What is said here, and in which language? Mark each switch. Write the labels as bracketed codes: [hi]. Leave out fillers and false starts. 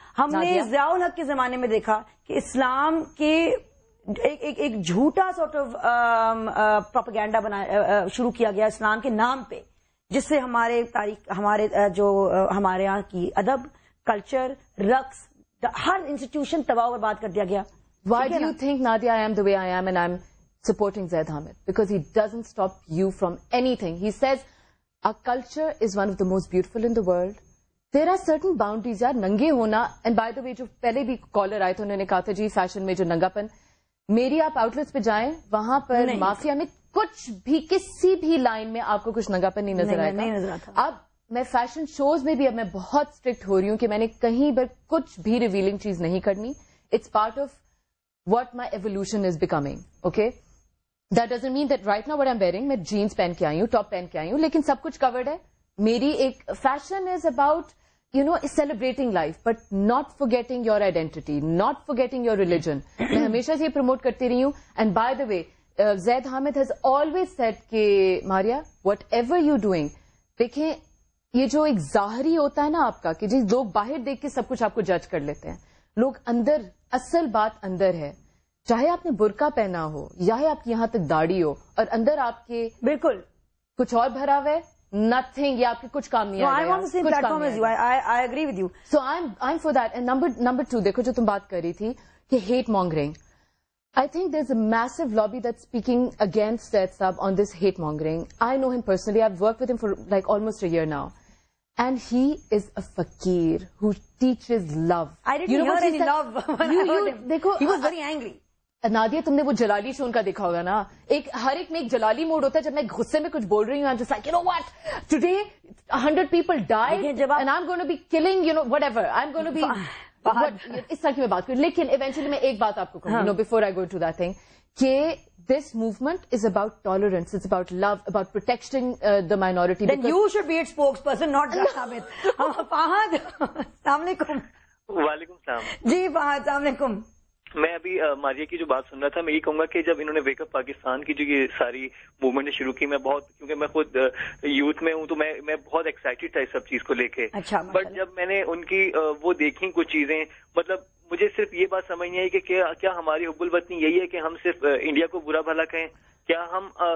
[ur] ہم نے ضیاء الحق کے زمانے میں دیکھا کہ اسلام کے ایک جھوٹا سارٹ آف پروپیگینڈا شروع کیا گیا اسلام کے نام پہ, جس سے ہمارے تاریخ, ہمارے یہاں کی ادب, کلچر, رقص, ہر انسٹیٹیوشن تباہ و برباد کر دیا گیا. [en] Why do you think, Nadia, I am the way I am and I'm supporting Zaid Hamid? Because he doesn't stop you from anything. He says, our culture is one of the most beautiful in the world. There are certain boundaries, [ur] yaar, nange hona. [en] And by the way, [ur] jo pehle bhi caller aaye tho, unhone kaha tha, ji, fashion mein jo nangapan. میری آپ out let's پہ جائیں, وہاں پر mafia میں کچھ بھی کسی بھی لائن میں آپ کو کچھ ننگا پن نہیں نظر آئے گا. اب میں فیشن شوز میں بھی اب میں بہت اسٹرکٹ ہو رہی ہوں کہ میں نے کہیں پر کچھ بھی ریویلنگ چیز نہیں کرنی. [en] It's part of what my evolution is becoming. Okay, that doesn't mean that right now what I am wearing, [ur] میں جینس پہن کے آئی ہوں, ٹاپ پہن کے آئی ہوں, لیکن سب کچھ کورڈ ہے. میری ایک [en] Fashion is about celebrating life, but not forgetting your identity, not forgetting your religion. [ur] میں ہمیشہ سے یہ پروموٹ کرتی رہی ہوں. [en] And by the way, Zaid Hamid has always said [ur] کہ ماریا, [en] whatever you doing, [ur] دیکھیں یہ جو ایک ظاہری ہوتا ہے نا آپ کا, کہ جی لوگ باہر دیکھ کے سب کچھ آپ کو جج کر لیتے ہیں, لوگ اندر, اصل بات اندر ہے. چاہے آپ نے برقع پہنا ہو, یا آپ کی یہاں تک داڑھی ہو, اور اندر آپ کے بالکل کچھ اور بھرا ہوا ہے, nothing, یہ آپ کے کچھ کام نہیں آئے گا. [en] I want the same platform as you. I agree with you. So I'm for that. And number two, [ur] دیکھو جو تم بات کر رہی تھی کہ [en] hate mongering. I think there's a massive lobby that's speaking against Zaid Saab on this hate mongering. I know him personally. I've worked with him for like almost a year now. And he is a fakir who teaches love. I didn't hear any love when I heard him. He was very angry. [ur] Nadia, تم نے وہ جلالی شو ان کا دیکھا ہوگا نا, ہر ایک میں ایک جلالی موڈ ہوتا ہے. جب میں غصے میں کچھ بول رہی ہوں, [en] just like, you know what, today 100 people died and I'm going to be killing, whatever, I'm going to be [ur] اس طرح کی میں بات کروں. لیکن ایونچولی میں ایک بات آپ کو کہوں, [en] before I go to that thing, کہ this movement is about tolerance, it's about love, about protecting the minority. Then you should be its spokesperson, not Zaid Hamid. [ur] Fahad, السلام علیکم. وعلیکم السلام. جی فہد, السلام علیکم. میں ابھی ماریا کی جو بات سن رہا تھا, میں یہ کہوں گا کہ جب انہوں نے ویک اپ پاکستان کی جو یہ ساری موومنٹ شروع کی, میں بہت, کیونکہ میں خود یوتھ میں ہوں, تو میں بہت ایکسائٹیڈ تھا اس سب چیز کو لے کے. بٹ جب میں نے ان کی وہ دیکھی کچھ چیزیں, مطلب مجھے صرف یہ بات سمجھ نہیں آئی کہ کیا ہماری حب الوطنی یہی ہے کہ ہم صرف انڈیا کو برا بھلا کہیں, کیا ہم